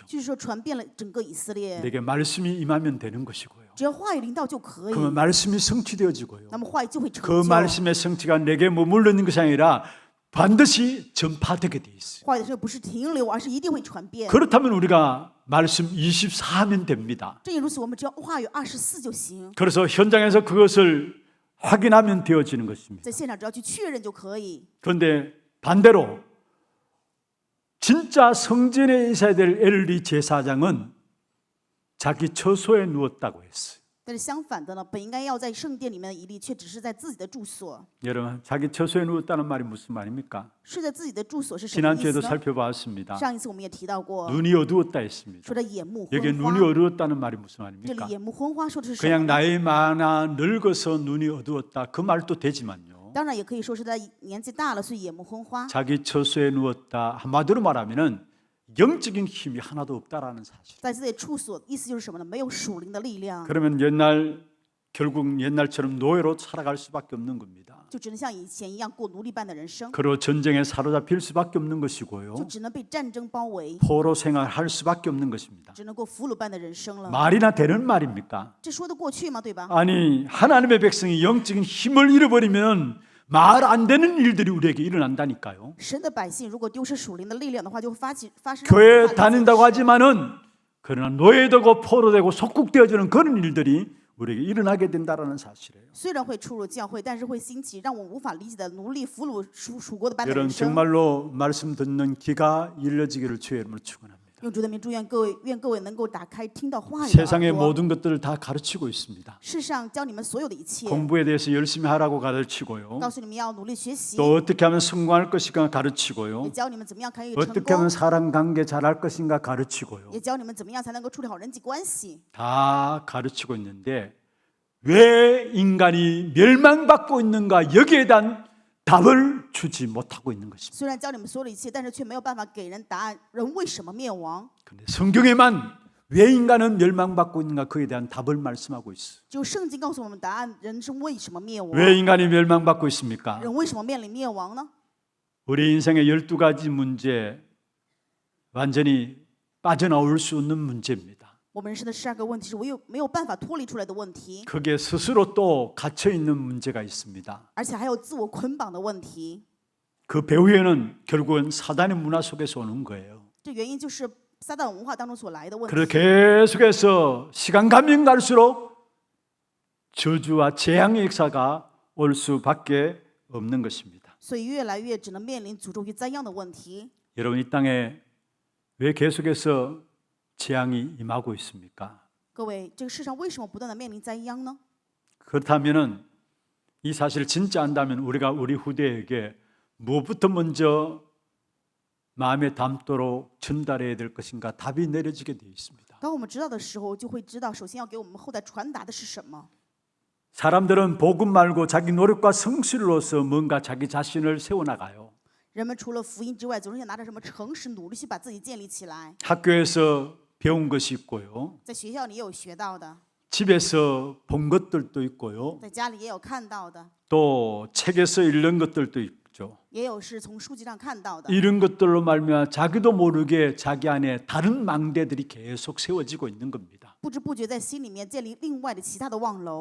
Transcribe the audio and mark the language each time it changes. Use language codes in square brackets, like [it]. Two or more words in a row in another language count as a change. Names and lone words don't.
[zh] 就是说传遍了整个以色列。 [ko] 내게 말씀이 임하면 되는 것이고요. [zh] 只要话语领导就可以， [ko] 그러면 말씀이 성취되어지고요. [zh] 那么话语就会成 [ko] 그 [zh] 就。 [ko] 말씀의 성취가 내게 머물러 있는 것이 아니라 반드시 전파되게 돼 있어요. [zh] 话语的时候不是停留，而是一定会传遍。 [ko] 그렇다면 우리가 말씀 24하면 됩니다. [zh] 正因如此，我们只要话语24就行， [ko] 그래서 현장에서 그것을 확인하면 되어지는 것입니다. [zh] 在现场只要去确认就可以。 [ko] 그런데 반대로 진짜 성전에 있어야 될 엘리 제사장은 자기 처소에 누웠다고 했어요. [zh] 但是相反的呢，本应该要在圣殿里面的以利，却只是在自己的住所。 [ko] 여러분, 자기 처소에 누웠다는 말이 무슨 말입니까? [zh] 睡在自己的住所是什么意思 [ko] 지난주에도 [zh] 呢？ [ko] 살펴봤습니다. [zh] 上一次我们也提到过， [ko] 눈이 어두웠다 했습니다. [zh] 说的眼目 [ko] 여기 [zh] 昏花 [ko] 눈이 。 어두웠다는 말이 무슨 [zh] 这里 [ko] 말입니까? [zh] 眼目昏花说的是什么 [ko] 그냥 [zh] 呢？ [ko] 나이 많아 늙어서 눈이 어두웠다 그 말도 되지만요. [zh] 当然也可以说是在年纪大了，所以眼目昏花。 [ko] 자기 처소에 누웠다 한마디로 말하면은 영적인 힘이 하나도 없다라는 사실. [zh] 在自己的处所，意思就是什么呢？没有属灵的力量， [ko] 그러면 결국 옛날처럼 노예로 살아갈 수밖에 없는 겁니다. [zh] 就只能像以前一样过奴隶般的人生， [ko] 그로 전쟁에 사로잡힐 수밖에 없는 [zh] 就 [ko] 것이고요. [zh] 只能被战争包围， [ko] 포로 생활할 수밖에 없는 것입니다. [zh] 只能过俘虏般的人生了。 [ko] 말이나 되는 말입니까? [zh] 这说得过去吗？对吧？ [ko] 아니 하나님의 백성이 영적인 힘을 잃어버리면 말 안 되는 일들이 우리에게 일어난다니까요. [zh] 神的百姓如果丢失属灵的力量的话，就会发生 [ko] 교회 [zh] 让我们 [ko] 다닌다고 하지만은 그러나 노예되고 포로되고 속국되어지는 그런 일들이 우리에게 일어나게 된다라는 사실이에요. [zh] 虽然会出入教会，但是会兴起让我们无法理解的奴隶、俘虏、属国的般的 [ko] 여러분 [zh] 人生。 [ko] 정말로 말씀 듣는 귀가 열려지기를 주의 이름으로 축원합니다. [zh] 用主的名祝愿各位，愿各位能够打开听到话语的 [ko] 세상의 [zh] 耳朵。 [ko] 모든 것들을 다 가르치고 있습니다. [zh] 世上教你们所有的一切， [ko] 공부에 대해서 열심히 하라고 가르치고요. [zh] 告诉你们要努力学习， [ko] 또 어떻게 하면 성공할 것인가 [zh] 也 [ko] 가르치고요. [zh] 教你们怎么样可以成 [ko] 어떻게 하면 [zh] 功， [ko] 사람 관계 잘할 것인가 가르치고요. [zh] 也教你们怎么样才能够处理好人际关系。 [ko] 다 가르치고 있는데 왜 인간이 멸망받고 있는가 여기에 대한 답을 주지 못하고 있는 것입니다. [zh] 虽然教你们所有的一切，但是却没有办法给人答案，人为什么灭亡？ [ko] 그런데 성경에만 왜 인간은 멸망받고 있는가 그에 대한 답을 말씀하고 있어요. [zh] 只有圣经告诉我们答案，人是为什么灭亡？ [ko] 왜 인간이 멸망받고 있습니까? [zh] 人为什么面临灭亡呢？ [ko] 우리 인생의 12가지 문제 완전히 빠져나올 수 없는 문제입니다. [zh] 我们人生的12个问题是没有办法脱离出来的问题， [ko] 거기에 스스로 또 갇혀 있는 문제가 있습니다. [zh] 而且还有自我捆绑的问题。 [ko] 그 배후에는 결국은 사단의 문화 속에서 오는 거예요. [zh] 这原因就是撒旦文化当中所来的问 [ko] 그래서 [zh] 题。 [ko] 계속해서 시간 가면 갈수록 저주와 재앙의 역사가 올 수밖에 없는 것입니다. [zh] 所以越来越只能面临诅咒与灾殃的问题。 [ko] 여러분 이 땅에 왜 계속해서 재앙이 임하고 있습니까? [zh] 各位，这个世上为什么不断的面临灾殃呢？ [ko] 그렇다면은 이 사실을 진짜 안다면 우리가 우리 후대에게 무엇부터 먼저 마음에 담도록 전달해야 될 것인가 답이 내려지게 되어 있습니다. [zh] 当我们知道的时候，就会知道，首先要给我们后代传达的是什么。 [ko] 사람들은 복음 말고 자기 노력과 성실로서 뭔가 자기 자신을 세워나가요. [zh] 人们除了福音之外，总是想拿着什么诚实努力去把自己建立起来。 [ko] 학교에서 배운 것이 있고요. [zh] 在学校里也有学到的， [ko] 집에서 본 것들도 있고요. [zh] 在家里也有看到的， [ko] 또 책에서 읽는 것들도 있죠. [zh] 也有是从书籍上看到的。 [ko] 이런 것들로 말미암아 자기도 모르게 자기 안에 다른 망대들이 계속 세워지고 있는 겁니다. [zh] 不知不觉在心里面建立另外的其他的望楼。